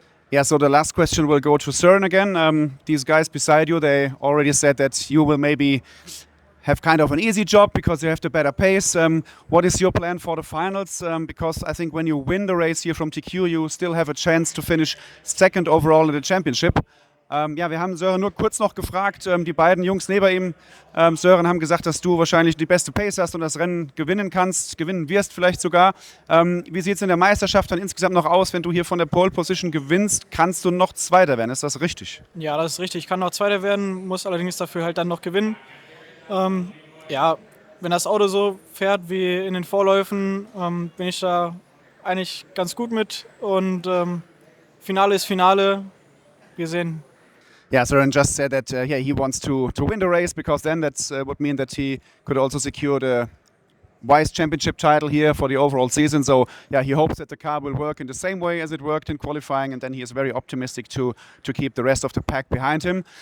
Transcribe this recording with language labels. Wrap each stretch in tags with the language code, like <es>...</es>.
<en>Yeah, so the last question will go to Søren again. These guys beside you, they already said that you will maybe have kind of an easy job because you have the better pace. What is your plan for the finals? Because I think when you win the race here from TQ, you still have a chance to finish second overall in the championship.</en> <de>Ja, wir haben Søren nur kurz noch gefragt. Die beiden Jungs neben ihm, Søren, haben gesagt, dass du wahrscheinlich die beste Pace hast und das Rennen gewinnen kannst, gewinnen wirst vielleicht sogar. Wie sieht es in der Meisterschaft dann insgesamt noch aus, wenn du hier von der Pole Position gewinnst? Kannst du noch Zweiter werden? Ist das richtig? Ja, das ist richtig. Ich kann noch Zweiter werden, muss allerdings dafür halt dann noch gewinnen. Ja, wenn das Auto so fährt wie in den Vorläufen, bin ich da eigentlich ganz gut mit. Und Finale ist Finale. Wir sehen.</de> <en>Yeah, Søren just said that he wants to win the race because then that would mean that he could also secure the Vice Championship title here for the overall season. So yeah, he hopes that the car will work in the same way as it worked in qualifying, and then he is very optimistic to keep the rest of the pack behind him.</en>